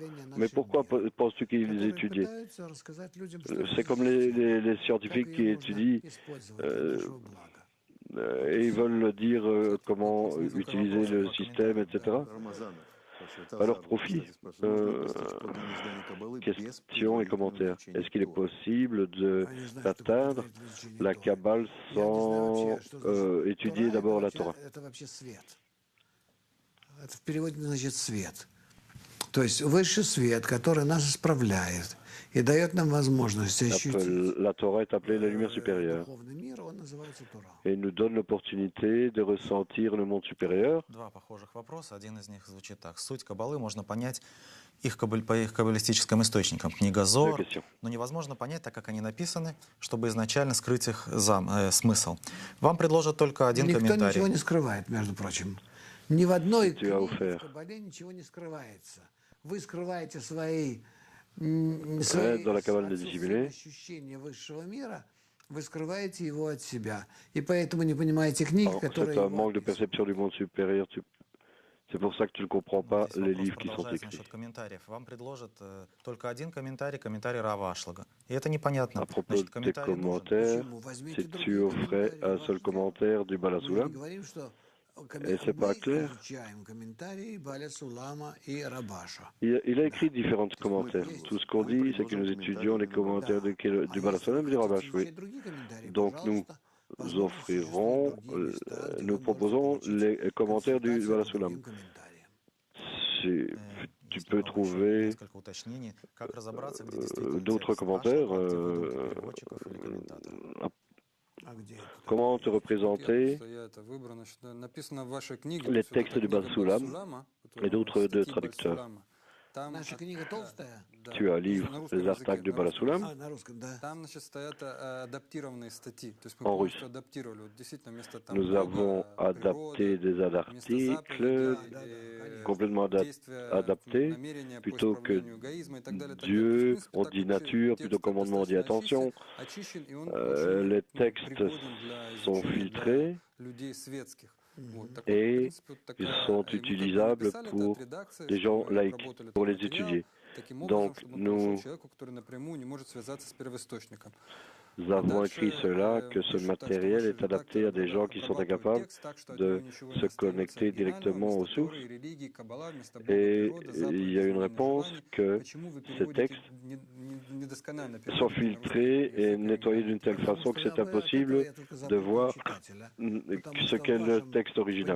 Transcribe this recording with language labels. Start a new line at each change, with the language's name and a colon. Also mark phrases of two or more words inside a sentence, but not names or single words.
French: Mais pourquoi penses-tu qu'ils étudient? C'est comme les scientifiques qui étudient et ils veulent dire comment utiliser le système, etc. À leur profit. Questions et commentaires. Est-ce qu'il est possible d'atteindre la Kabbale sans étudier d'abord la Torah?
Russian: Это в переводе значит свет. То есть высший свет, который нас исправляет и дает нам возможность ощутить.
French: La Torah est appelée la lumière supérieure et nous donne l'opportunité de ressentir le monde supérieur.
Russian: Два похожих вопроса. Один из них звучит так. Суть Каббалы можно понять по их каббалистическим источникам. Книга Зоар, но невозможно понять, так как они написаны, чтобы изначально скрыть их смысл. Вам предложат только один комментарий. Никто ничего не скрывает, между прочим. Ни в одной книге в Каббале ничего не скрывается. Вы скрываете свои
French: dans la cabale de dissimuler.
Russian: ощущения высшего мира, вы скрываете его от себя. И поэтому не понимаете книги, которые
French: C'est un
Russian: его
French: manque de
Russian: описывают.
French: perception du monde supérieur. C'est pour ça que tu ne comprends pas
Russian: Здесь
French: les
Russian: вопрос
French: livres qui sont
Russian: продолжается
French: écrits.
Russian: насчет комментариев. Вам предложат только один комментарий, комментарий Рава Ашлага. И это непонятно.
French: À propos
Russian: Значит,
French: de tes
Russian: комментарий нужен.
French: commentaires,
Russian: Почему? Возьмите
French: si tu
Russian: другие
French: offrais
Russian: комментарии
French: un seul
Russian: ваших текстов.
French: commentaire du Bala
Russian: Мы не
French: Sulam,
Russian: говорим, что
French: et c'est pas
Russian: мы
French: clair.
Russian: изучаем комментарии Баля Сулама и Рабаша.
French: Il a écrit différents commentaires. Tout ce qu'on dit, c'est que nous étudions les commentaires du Bala Sulam et du Rabash. Oui.
Russian: Другие комментарии,
French: Donc nous offrirons, nous proposons les commentaires du Bala Sulam. Tu peux trouver
Russian: Несколько уточнений, как разобраться, где действительно
French: d'autres
Russian: текст
French: commentaires.
Russian: Ашлага, где выдумка переводчиков или комментаторов.
French: Comment te représenter
Russian: Это выбрано, что написано в вашей книге.
French: les
Russian: то есть вот
French: textes
Russian: эта
French: du
Russian: книга
French: Bal-Sulam
Russian: Бал-Сулама,
French: et d'autres de
Russian: статьи
French: traducteurs.
Russian: Бал-Сулама, там, Наша книга толстая? да,
French: Tu as un
Russian: на
French: livre,
Russian: русском
French: les
Russian: языке,
French: artacles du
Russian: на
French: Bala
Russian: русском
French: Sulam,
Russian: А, на русском, да. Там, значит, стоят адаптированные статьи. То есть мы
French: En
Russian: полностью
French: russe.
Russian: адаптировали. Вот действительно, вместо там
French: nous
Russian: Бога,
French: avons adapté
Russian: природы,
French: des
Russian: вместо
French: articles
Russian: заповедей,
French: complètement
Russian: действия,
French: adaptés.
Russian: намерения по
French: Plutôt que
Russian: исправлению эгоизма и так далее.
French: Dieu,
Russian: То есть, в
French: on
Russian: принципе,
French: dit
Russian: так вообще
French: nature, plutôt
Russian: текст
French: commandement, on dit
Russian: достаточно
French: attention.
Russian: очищен, и он очень,
French: Les
Russian: ну,
French: textes
Russian: пригоден для
French: sont
Russian: изучения для
French: filtrés
Russian: людей светских. Вот, так вот, в
French: et
Russian: принципе, вот такая,
French: ils sont
Russian: и мы как бы
French: utilisables
Russian: написали это
French: pour
Russian: от редакции,
French: des
Russian: что
French: gens
Russian: мы
French: laïcs,
Russian: обработали
French: pour
Russian: этот
French: les
Russian: материал
French: étudier.
Russian: таким образом,
French: Donc,
Russian: чтобы он подошел
French: nous
Russian: человеку, который напрямую не может связаться с первоисточником.
French: Nous avons écrit cela, que ce matériel est adapté à des gens qui sont incapables de se connecter directement aux sources. Et il y a une réponse que ces textes sont filtrés et nettoyés d'une telle façon que c'est impossible de voir ce qu'est le texte original.